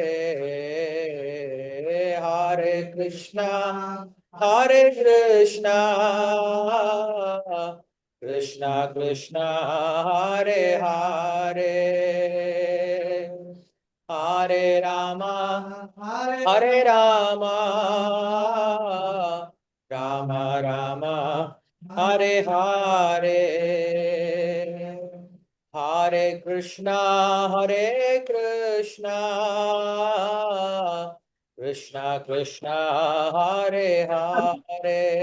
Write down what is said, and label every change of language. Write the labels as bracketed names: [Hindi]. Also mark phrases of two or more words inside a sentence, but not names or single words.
[Sanskrit] ஹரே கிருஷ்ணா ஹரே கிருஷ்ணா கிருஷ்ணா கிருஷ்ணா ஹரே ஹரே ஹரே ராமா ஹரே ராமா ராம ராம ஹரே ஹரே ஹரே கிருஷ்ணா ஹரே கிருஷ்ணா கிருஷ்ணா கிருஷ்ணா ஹரே ஹரே